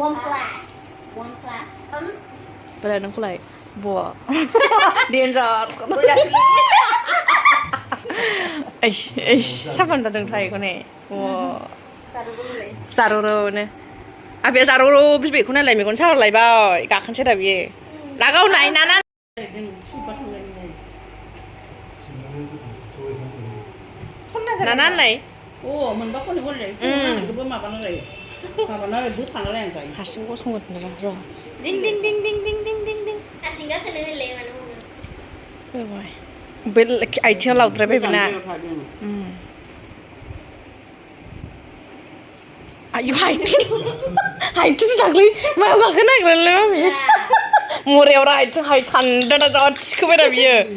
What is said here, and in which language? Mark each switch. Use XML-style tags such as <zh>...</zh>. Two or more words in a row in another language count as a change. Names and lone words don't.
<brx>बोरा नोंखौलाय बा डेन्जार साफान जादों थायोखौने जारौरौनो आबैया जारौरौ बिबैखौ नायलाय मेगन साहरलायबाय गाखोनोसै दा बियो लागावनाय नाना नाना होनलाय हारसिं गसंगोन र' दिं दिं दिं दिं दिं दिं दिं दिं हारसिं गाखोनो होनलाय मानो बे आथिङाव लावद्रायबाय बेना आयु हाइथुन दाख्लै मायाव गाखोनो नागिरलाय मामि मरायाव राइटजों हाइ खान्दा जा थिखोबाय दा बियो</brx>